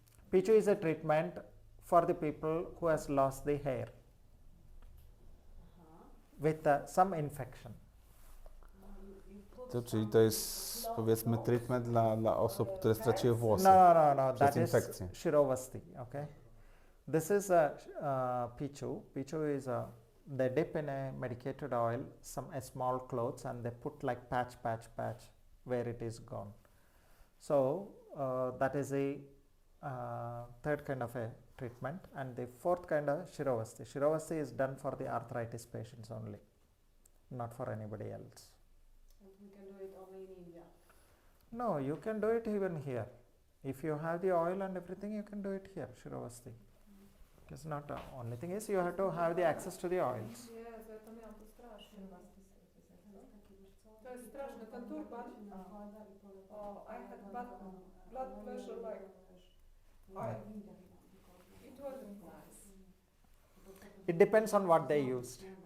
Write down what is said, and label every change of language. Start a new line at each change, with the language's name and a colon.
English: Pichu is a treatment for the people who has lost the hair with some infection.
Polish: To, czyli to jest, powiedzmy, treatment dla osób, które straciły włosy.
English: No, that is infection. shirovasti, okay. This is pichu. Pichu is they dip in a medicated oil, a small clothes, and they put like patch where it is gone. So that is a third kind of a treatment, and the fourth kind of shirovasti. Shirovasti is done for the arthritis patients only, not for anybody else. And we can do it only in India. No, you can do it even here. If you have the oil and everything, you can do it here, shirovasti. It is not only thing is you have to have the access to the oils.
Polish: Jezu, ja to miałam to strasznie. To jest straszne, ten turban.
English: Oh, I had bad blood pressure like it wasn't nice. It depends on what they used.